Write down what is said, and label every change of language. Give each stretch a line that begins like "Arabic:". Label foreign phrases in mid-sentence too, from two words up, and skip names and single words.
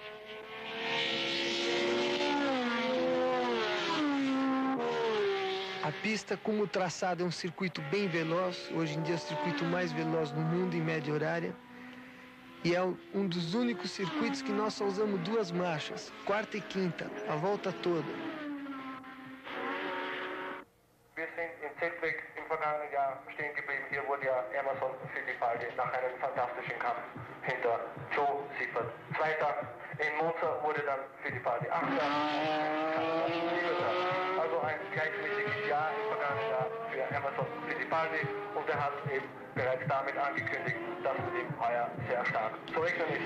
Portuguese: A pista, como o traçado é um circuito bem veloz, hoje em dia é o circuito mais veloz do mundo em média horária, e é um dos únicos circuitos que nós só usamos 2 marchas, quarta e quinta, a volta toda.
German: Wir sind in Zedwick im vergangenen Jahr stehen geblieben. Hier wurde ja Emerson Fittipaldi nach einem fantastischen Kampf hinter Joe Siffert Zweiter. In Monza wurde dann Fittipaldi Achter. Also ein gleichmäßiges Jahr im vergangenen Jahr für Emerson Fittipaldi und er hat eben bereits damit angekündigt, dass es ihm heuer sehr stark zu rechnen ist.